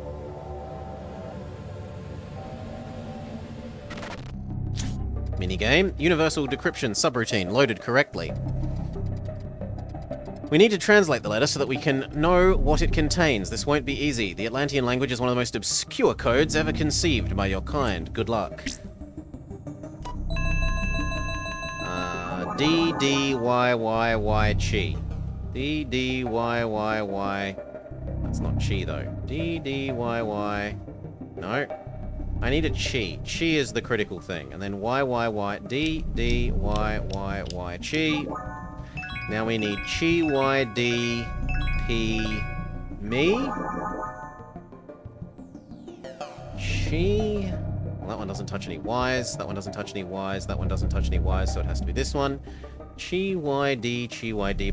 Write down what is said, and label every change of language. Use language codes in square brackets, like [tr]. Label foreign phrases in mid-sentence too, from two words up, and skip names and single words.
[en] Minigame. Universal decryption subroutine loaded correctly. We need to translate the letter so that we can know what it contains. This won't be easy. The Atlantean language is one of the most obscure codes ever conceived by your kind. Good luck. D-D-Y-Y-Y-Chi. D-D-Y-Y-Y... That's not Chi, though. D-D-Y-Y... No. I need a Chi. Chi is the critical thing. And then Y-Y-Y... D-D-Y-Y-Y... Chi... Now we need Chi, Y, D, P, me. Chi. Well, that one doesn't touch any Ys. That one doesn't touch any Ys. That one doesn't touch any Ys, so it has to be this one. Chi, Y, D, Chi, Y, D.